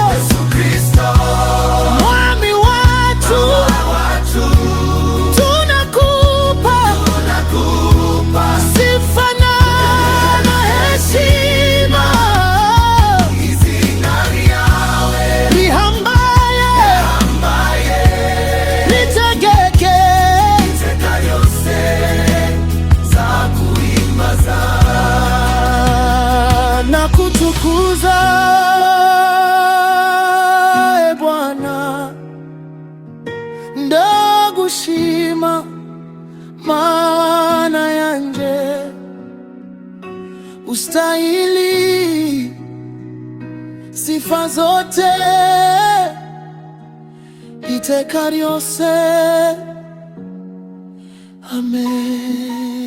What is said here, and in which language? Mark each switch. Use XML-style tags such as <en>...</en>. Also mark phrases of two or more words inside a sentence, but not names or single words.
<sw>mwami watu, tunakupa sifa na heshima.</sw> <rw>Izina ryawe rihambaye, ritegeke iteka ryose zaguhimbaza.</rw> <sw>Nakutukuza Bwana,</sw> <rw>ndagushima mana yanje,</rw> <sw>ustahili sifa zote,</sw> <rw>iteka ryose. Amen.</rw>